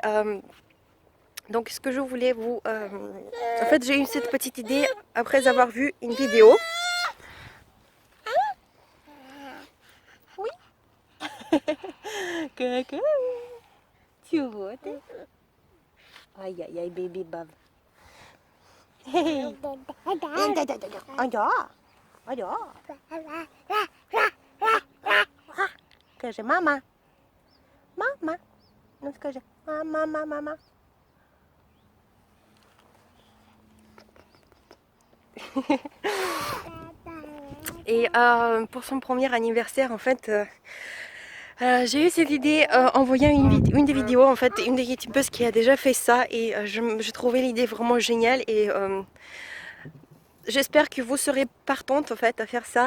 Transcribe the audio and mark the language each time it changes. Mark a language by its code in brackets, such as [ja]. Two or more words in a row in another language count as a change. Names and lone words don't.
[fr] donc ce que je voulais vous... En fait j'ai eu cette petite idée après avoir vu une vidéo. Oui. Coucou. Tu vois? Aïe aïe aïe, baby bave. Hey. [ru] Скажи, мама. Мама. Ну скажи, мама. [fr] Et pour son premier anniversaire, en fait, j'ai eu cette idée en voyant une des vidéos, en fait, une des youtubeuses qui a déjà fait ça, et je trouvais l'idée vraiment géniale, et j'espère que vous serez partante en fait à faire ça.